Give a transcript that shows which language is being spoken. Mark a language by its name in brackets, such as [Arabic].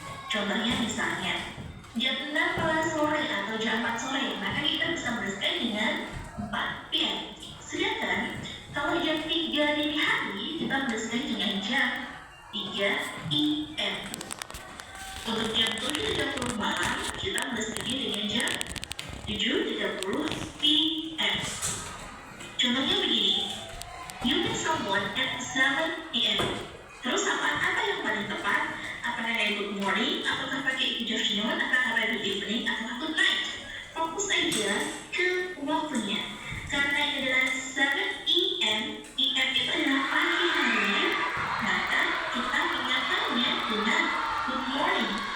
[Indonesian] Contohnya misalnya, jam 6 sore atau jam 4 sore, maka kita bisa menuliskan dengan 4 PM. Sedangkan kalau jam 3 dini hari, kita menuliskan dengan jam 3 IM. Untuk jam 7.30 malam, kita menuliskannya dengan jam 7.30 PM. Contohnya begini, [English] you meet someone at 7 PM. [Indonesian] Terus apa yang paling tepat? Apakah good morning, apakah pakai good afternoon, apakah pakai good evening, atau good night? Fokus aja ke waktunya. Karena ini adalah 7 EM, EM itu adalah pagi hari, maka kita ingatkannya dengan good morning.